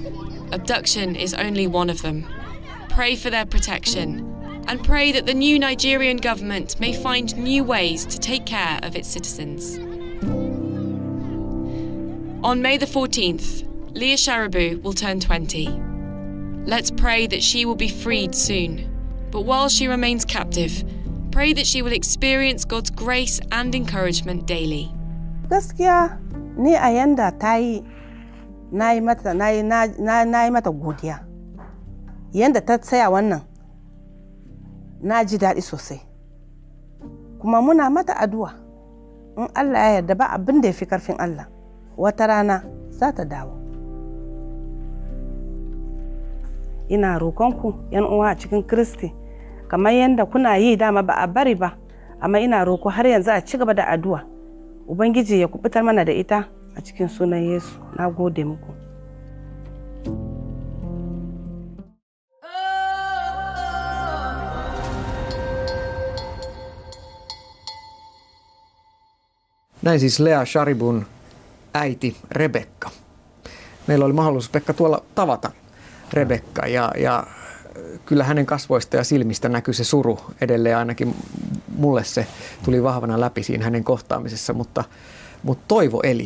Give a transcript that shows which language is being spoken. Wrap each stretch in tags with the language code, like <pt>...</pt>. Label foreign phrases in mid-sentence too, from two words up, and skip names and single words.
<en>Abduction is only one of them. Pray for their protection, and pray that the new Nigerian government may find new ways to take care of its citizens. On May the 14th, Leah Sharibu will turn 20. Let's pray that she will be freed soon. But while she remains captive, pray that she will experience God's grace and encouragement daily.</en> <ha>Gaskiya ni a yanda ta yi na yi mata godiya. Yanda ta tsaya wannan na ji daɗi sosai. Kuma muna mata addu'a in Allah ya yarda ba abin da ya fi karfin Allah. Wata rana za ta dawo. Ina roƙonku ‘yan uwa a cikin Kristi, kamar yadda kuna yi dama ba a bari ba, amma ina roƙo har yanzu a ci gaba da addu'a. Ubangiji ya kubutar mana da ita a cikin sunan Yesu. Na gode muku.</ha> <fi>Näin siis Leah Sharibun äiti Rebekka. Meillä oli mahdollisuus, Pekka, tuolla tavata Rebekka ja kyllä hänen kasvoista ja silmistä näkyy se suru edelleen, ainakin mulle se tuli vahvana läpi siinä hänen kohtaamisessa, mutta toivo eli.</fi>